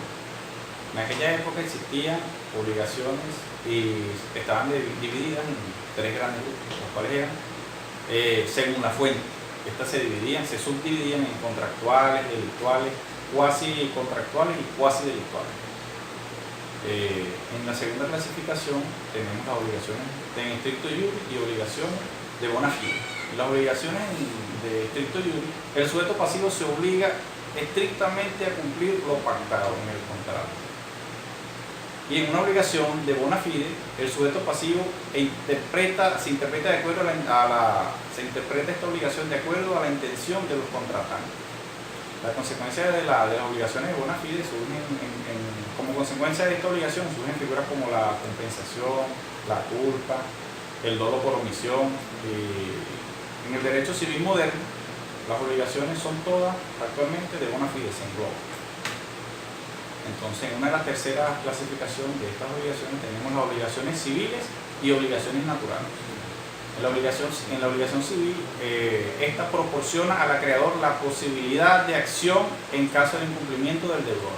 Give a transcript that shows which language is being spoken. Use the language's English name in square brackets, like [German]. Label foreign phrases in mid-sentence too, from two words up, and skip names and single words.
[Spanish] En aquella época existían obligaciones y estaban divididas en tres grandes grupos, los cuales eran según la fuente. Estas se subdividían en contractuales, delictuales, cuasi contractuales y cuasi delictuales. En la segunda clasificación tenemos las obligaciones de [Latin] stricto iure [Spanish] y obligaciones de [Latin] bona fide. [Spanish] En las obligaciones de [Latin] stricto iure, [Spanish] el sujeto pasivo se obliga estrictamente a cumplir lo pactado en el contrato. Y en una obligación de [Latin] bona fide, [Spanish] el sujeto pasivo se interpreta esta obligación de acuerdo a la intención de los contratantes. La consecuencia de las obligaciones de [Latin] bona fide [Spanish] como consecuencia de esta obligación surgen figuras como la compensación, la culpa, el dolo por omisión. En el derecho civil moderno, las obligaciones son todas actualmente de [Latin] bona fide, [Spanish] se engloban. Entonces, en una de las terceras clasificaciones de estas obligaciones tenemos las obligaciones civiles y obligaciones naturales. En la obligación civil, esta proporciona al acreedor la posibilidad de acción en caso de incumplimiento del deudor.